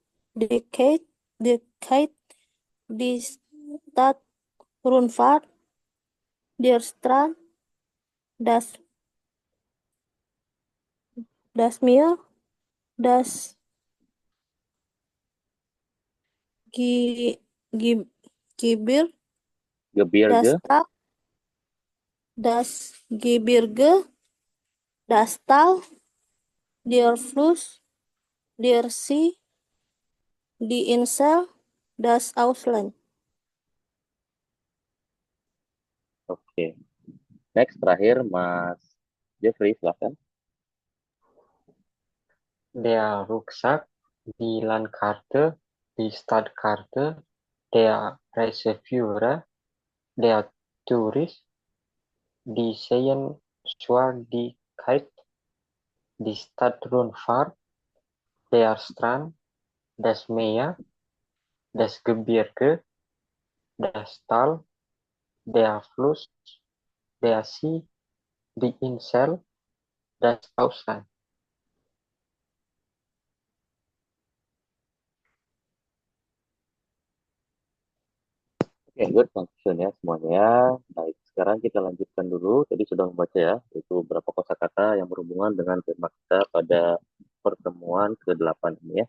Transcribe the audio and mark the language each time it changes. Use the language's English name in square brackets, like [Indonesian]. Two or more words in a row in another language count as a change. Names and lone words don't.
[German] die Stadtrundfahrt, der Strand, das, das Meer, das Gi, Gi, Gibir, das Gebirge. Tal, das Gebirge, das Tal, der Fluss, der See, die Insel, das Ausland. [Indonesian] Oke. Next, terakhir Mas Jeffrey, silakan. [German] Der Rucksack, die Landkarte, die Stadtkarte, der Reiseführer, der Tourist, die Sehenswürdigkeit, die Stadtrundfahrt, der Strand, das Meer, das Gebirge, das Tal, der Fluss, der See, die Insel, das Ausland. [Indonesian] Oke, [English] good function [Indonesian] ya semuanya. Baik, sekarang kita lanjutkan dulu. Tadi sudah membaca ya, itu beberapa kosakata yang berhubungan dengan tema kita pada pertemuan ke-8 ini ya.